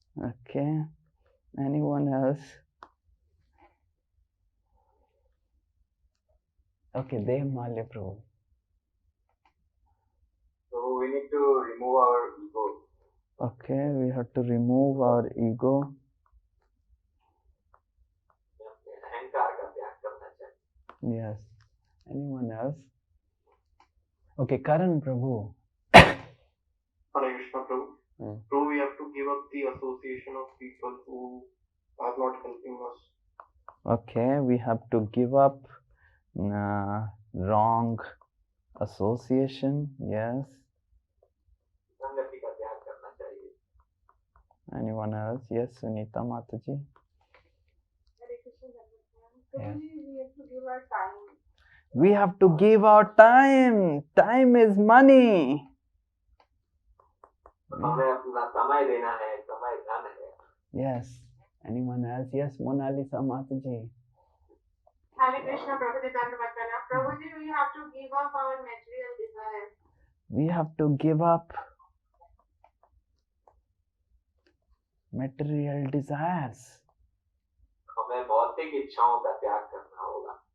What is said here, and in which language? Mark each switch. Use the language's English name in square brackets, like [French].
[English] Okay. Anyone else? Okay, Dev Malya Prabhu. So we need to remove our ego. Okay, we have to remove our ego. [Hindi] अहंकार का त्याग करना चाहिए. [English] Yes. Anyone else? Okay, Karan Prabhu. [Hindi] Hare Krishna Prabhu. [English] So we have to give up the association of people who are not helping us. Okay, we have to give up wrong association. Yes. [Hindi] संगति का त्याग करना चाहिए. [English] Anyone else? Yes, Sunita Mataji. Hare Krishna Prabhuji, we have to give our time. We have to give our time. Time is money. [Hindi] हमें अपना समय देना है, समय धन है. [English] Yes. Anyone else? Yes, Mona Lisa Mataji. Hare Krishna Prabhuji, Dandavakana. Prabhuji, we have to give up our material desires. We have to give up material desires. [Hindi] हमें भौतिक इच्छाओं का त्याग करना होगा.